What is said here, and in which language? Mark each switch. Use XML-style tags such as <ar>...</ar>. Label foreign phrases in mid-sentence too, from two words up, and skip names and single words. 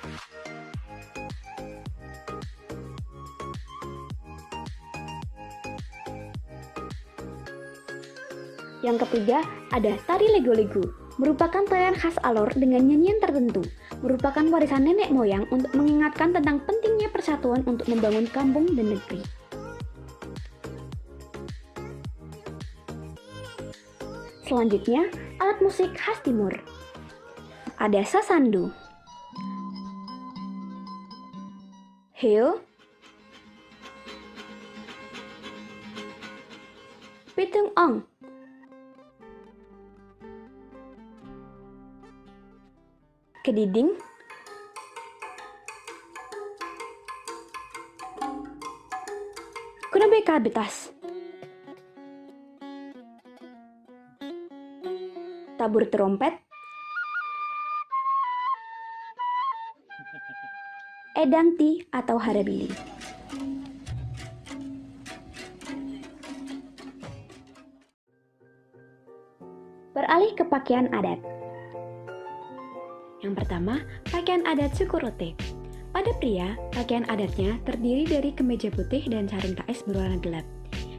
<id>Yang ketiga, ada tari Lego-Lego, merupakan tarian khas Alor dengan nyanyian tertentu, merupakan warisan nenek moyang untuk mengingatkan tentang pentingnya persatuan untuk membangun kampung dan negeri. Selanjutnya, alat musik khas Timur. Ada sasandu, heo, pitung ong, kediding, kunobeka betas, tabur terompet, edangti atau harabili. Beralih ke pakaian adat. Yang pertama, pakaian adat suku Rote. Pada pria, pakaian adatnya terdiri dari kemeja putih dan sarung taes berwarna gelap.</id>